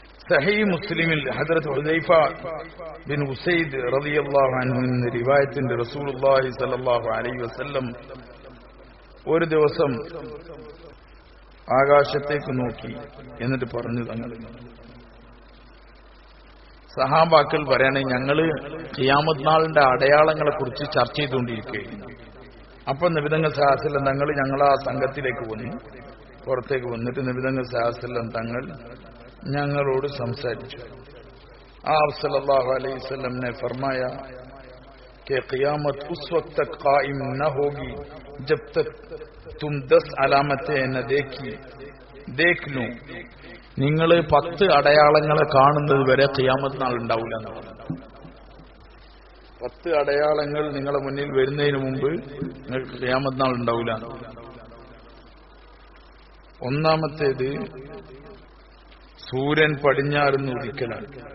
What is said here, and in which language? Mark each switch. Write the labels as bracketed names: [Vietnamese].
[Malayalam] സഹീഹ് മുസ്ലിമിൽ ഹദ്റത്ത് ഹുദൈഫ ബിൻ ഉസൈദ് റളിയല്ലാഹു അൻഹു എന്ന റിവായത്തിന്റെ റസൂലുള്ളാഹി സ്വല്ലല്ലാഹു അലൈഹി വസല്ലം ഒരു ദിവസം ആകാശത്തേക്ക് നോക്കി എന്നിട്ട് പറഞ്ഞു, തങ്ങൾ സഹാബാക്കൾ പറയണേ, ഞങ്ങള് ഖിയാമത്ത് നാളിന്റെ അടയാളങ്ങളെ കുറിച്ച് ചർച്ച ചെയ്തുകൊണ്ടിരിക്കുകയാണ്. അപ്പൊ നബി സല്ലല്ലാഹു അലൈഹി വസല്ലം തങ്ങൾ ഞങ്ങളാ സംഘത്തിലേക്ക് വന്നു. പുറത്തേക്ക് വന്നിട്ട് നബി സല്ലല്ലാഹു അലൈഹി വസല്ലം തങ്ങൾ ഞങ്ങളോട് സംസാരിച്ചു. [Hindi] आप सल्लल्लाहु अलैहि वसल्लम ने फरमाया कि क़ियामत उस वक्त तक कायम न होगी जब तक तुम 10 अलामतें न देख लो. [Malayalam] നിങ്ങൾ 10 അടയാളങ്ങളെ കാണുന്നത് വരെ ഖിയാമത്ത് നാൾ ഉണ്ടാവില്ല എന്ന് പറഞ്ഞു. 10 അടയാളങ്ങൾ നിങ്ങളുടെ മുന്നിൽ വരുന്നതിന് മുമ്പ് നിങ്ങൾക്ക് ഖിയാമത്ത് നാൾ ഉണ്ടാവില്ല. ഒന്നാമത്തേത് സൂര്യൻ പടിഞ്ഞാറുന്ന് ഉദിക്കലാണ്.